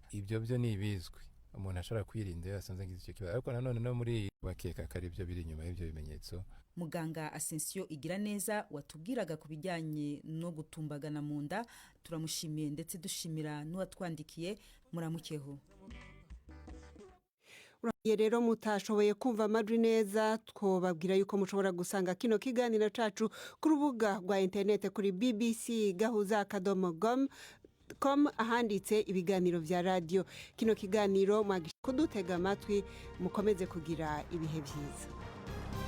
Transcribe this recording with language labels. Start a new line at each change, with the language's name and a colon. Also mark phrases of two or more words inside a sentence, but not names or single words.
Kinyarwanda: Ibyo byo ni ibizwi umuntu ashobora kwirinda iyo asanze agize icyo kibazo, ariko nanone no muri bakeka ko ari byo biri inyuma y'ibyo bimenyetso. Muganga Asensio Igiraneza watubwiraga ku bijyanye no gutumbagana mu nda, turamushimiye ndetse dushimira n'uwatwandikiye. Muramukeho.
Rundi: Uraye rero mutashoboye kumva amajwi neza, twobabwira yuko mushobora gusanga kino kiganiro cacu ku rubuga rwa interinete kuri BBC Gahuzamiryango.com ahanditse ibiganiro vya radio. Kino kiganiro mwagishaka kudutega amatwi, mukomeze kugira ibihe byiza.